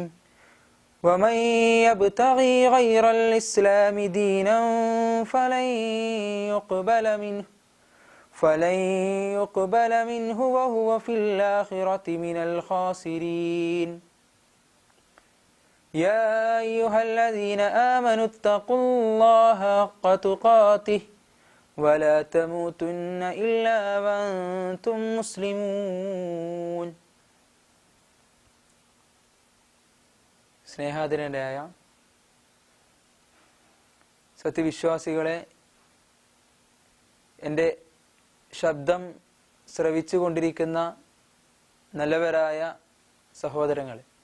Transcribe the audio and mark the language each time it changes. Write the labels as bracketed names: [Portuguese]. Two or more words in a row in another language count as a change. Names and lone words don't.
[Arabic] ومن يبتغي غير الإسلام دينا فلن يقبل منه وهو في الآخرة من الخاسرين. يا أيها الذين آمنوا اتقوا الله حق تقاته ولا تموتن إلا وأنتم مسلمون. [Malayalam] സ്നേഹാദരനായ സത്യവിശ്വാസികളെ, എൻ്റെ ശബ്ദം ശ്രവിച്ചു കൊണ്ടിരിക്കുന്ന നല്ലവരായ സഹോദരങ്ങളെ,